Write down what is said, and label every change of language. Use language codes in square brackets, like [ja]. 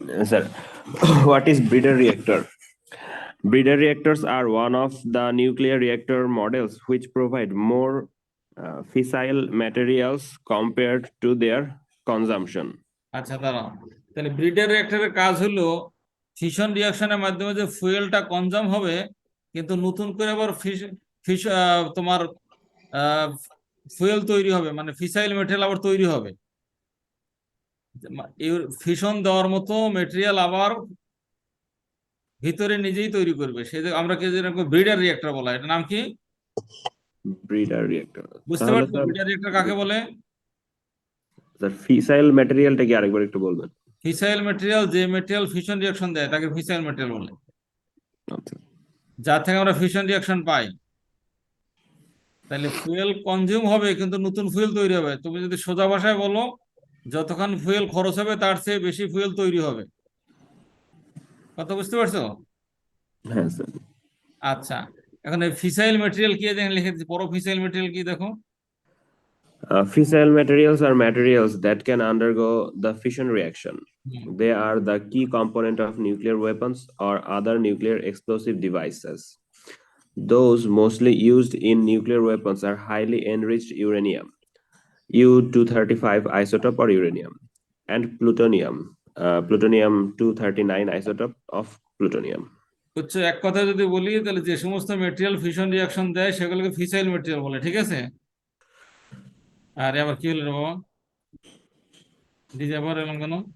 [en] Sir, what is breeder reactor? Breeder reactors are one of the nuclear reactor models which provide more fissile materials compared to their consumption. [bn] আচ্ছা, দাঁড়াও। তাহলে breeder রিয়েক্টরের কাজ হলো fission রিয়াকশনের মাধ্যমে যে ফুয়েলটা consume হবে, কিন্তু নতুন করে আবার ফিশ তোমার ফুয়েল তৈরি হবে, মানে ফিসাইল মেটেরিয়াল আবার তৈরি হবে। ফিশন দেওয়ার মতো মেটেরিয়াল আবার ভিতরে নিজেই তৈরি করবে, সেই আমরা কে যেরকম ব্রিডার রিয়েক্টর বলা হয়। এটার নাম কি? [en] Breeder reactor. [bn] বুঝতে পারছো ব্রিডার রিয়েক্টর কাকে বলে? স্যার, ফিসাইল ম্যাটেরিয়ালটা কি আরেকবার একটু বলবেন? ফিসাইল মেটেরিয়াল, যে মেটেরিয়াল ফিশন রিয়াকশন দেয় তাকে ফিসাইল মেটেরিয়াল বলে। আচ্ছা। যা থেকে আমরা ফিশন রিয়াকশন পাই। তাহলে ফুয়েল কনজিউম হবে কিন্তু নতুন ফুয়েল তৈরি হবে। তুমি যদি সোজা ভাষায় বলো, যতক্ষণ ফুয়েল খরচ হবে তার চেয়ে বেশি ফুয়েল তৈরি হবে। কথা বুঝতে পারছো? হ্যাঁ স্যার। আচ্ছা, এখন এই ফিসাইল মেটেরিয়াল কি দেখেন লিখে দিচ্ছি, পরো ফিসাইল মেটেরিয়াল কি দেখো। [en] Fissile materials are materials that can undergo the fission reaction. They are the key component of nuclear weapons or other nuclear explosive devices. Those mostly used in nuclear weapons are highly enriched uranium, U-235 isotope or uranium, and plutonium, plutonium-239 isotope of plutonium. [bn] হচ্ছে এক কথা যদি বলি, তাহলে যে সমস্ত material fission reaction দেয় সেগুলোকে ফিসাইল মেটেরিয়াল বলে, ঠিক আছে? আর আবার কি হলো রে বাবা, দিদি আবার এলাম কেন?